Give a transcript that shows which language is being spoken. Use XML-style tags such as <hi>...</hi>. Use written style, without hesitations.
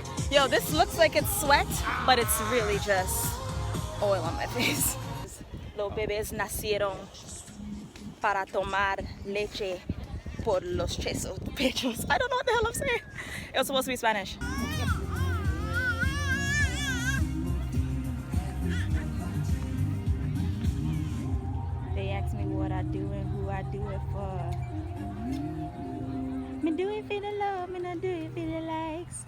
<en>Yo, this looks like it's sweat, but it's really just oil on my face.</en> <es>Los bebés nacieron para tomar leche por los pechos.</es> <en>I don't know what the hell I'm saying. It was supposed to be Spanish. They ask me what I do and who I do it for. Me do it for the love, me not do it for the likes.</en>